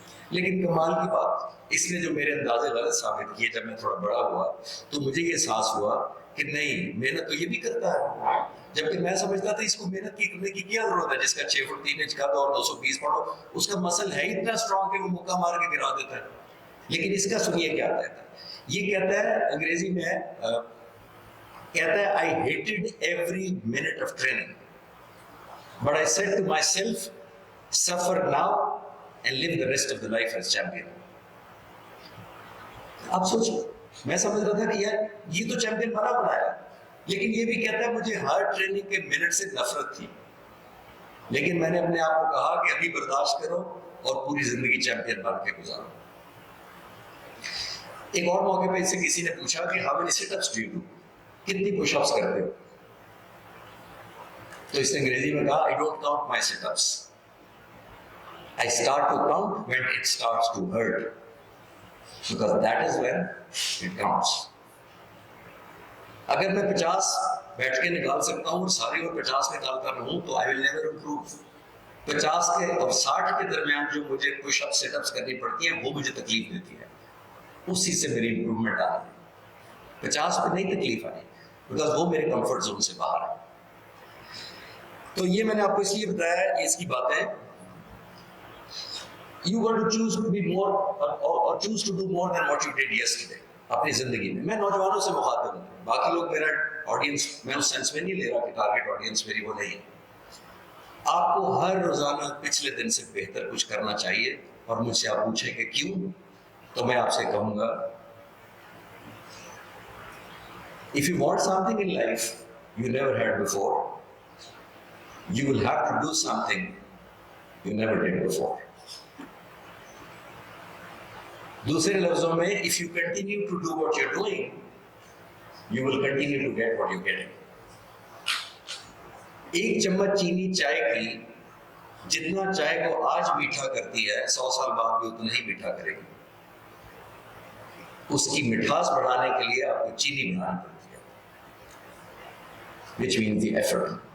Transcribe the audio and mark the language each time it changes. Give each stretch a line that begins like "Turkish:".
Urdu: لیکن کمال کی بات, اس نے جو میرے اندازے غلط ثابت کیے, جب میں تھوڑا بڑا ہوا تو مجھے یہ احساس ہوا کہ نہیں, محنت تو یہ بھی کرتا ہے. جبکہ میں سمجھتا تھا اس کو محنت کرنے کی کیا ضرورت ہے, جس کا 6 فٹ 3 انچ کا اور 220 پاؤنڈ, اس کا مسل ہے اتنا اسٹرانگ کہ وہ مکہ مار کے گرا دیتا ہے. لیکن اس کا سنیے کیا کہتا ہے. یہ کہتا ہے انگریزی میں کہتا ہے
English: I hated every minute of training but I said to myself suffer now and live the rest of the life as champion.
Urdu: آپ سوچو, میں سمجھ رہا تھا کہ یار یہ تو چیمپئن بنا بنایا, لیکن یہ بھی کہتا ہے مجھے ہر ٹریننگ کے منٹ سے نفرت تھی, لیکن میں نے اپنے آپ کو کہا کہ ابھی برداشت کرو اور پوری زندگی چیمپئن بن کے گزارو. ایک اور موقع پہ اس سے کسی نے پوچھا کہ
English: how many sit ups do you do,
Urdu: کتنی پش اپس کرتے ہو. تو اس نے انگریزی میں کہا
English: I don't count my sit ups. I start to count when it starts to hurt, because that is when it counts.
Urdu: اگر میں 50 بیٹھ کے نکال سکتا ہوں اور ساری اور 50 نکالتا رہوں تو
English: I will never improve.
Urdu: 50 کے اور 60 کے درمیان جو مجھے پش اپ سٹ اپس کرنی پڑتی ہیں وہ مجھے تکلیف دیتی ہے, اسی سے میری امپروومنٹ آ رہی ہے. 50 پہ نہیں تکلیف آئی, بیکاز وہ میرے کمفرٹ زون سے باہر ہے. تو یہ میں نے آپ کو اس لیے بتایا, یہ اس کی بات ہے.
English: You got to choose to be more or choose to do more than what you did yesterday
Urdu: اپنی زندگی میں. میں نوجوانوں سے مخاطب ہوں, باقی لوگ میرا آڈینس میں اس سینس میں نہیں لے رہا کہ ٹارگیٹ آڈینس میری وہ نہیں ہے. آپ کو ہر روزانہ پچھلے دن سے بہتر کچھ کرنا چاہیے, اور مجھ سے آپ پوچھیں کہ کیوں, تو میں آپ سے کہوں گا
English: if you want something in life you never had before, you will have to do something you never did before.
Urdu: دوسرے لفظوں میں
English: if you continue to do what you're doing, you will continue to get what you're getting.
Urdu: ایک چمچ چینی چائے کی جتنا چائے کو آج میٹھا کرتی ہے 100 سال بعد بھی اتنا ہی میٹھا کرے گی. اس کی مٹھاس بڑھانے کے لیے آپ کو چینی بنانی پڑتی ہے,
English: which means the effort.